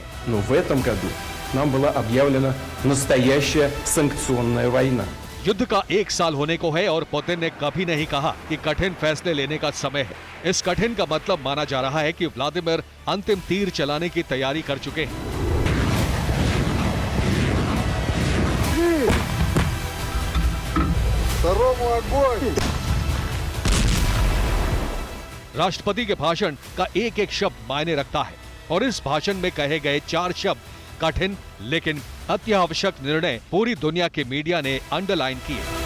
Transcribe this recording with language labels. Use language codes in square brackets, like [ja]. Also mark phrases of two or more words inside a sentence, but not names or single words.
[ru] Но в этом году нам была объявлена настоящая санкционная वॉइना। [hi] युद्ध का 1 साल होने को है और पुतिन ने कभी नहीं कहा कि कठिन फैसले लेने का समय है। इस कठिन का मतलब माना जा रहा है कि व्लादिमीर अंतिम तीर चलाने की तैयारी कर चुके हैं। राष्ट्रपति के भाषण का एक एक शब्द मायने रखता है और इस भाषण में कहे गए 4 शब्द कठिन लेकिन अत्यावश्यक निर्णय पूरी दुनिया के मीडिया ने अंडरलाइन किए।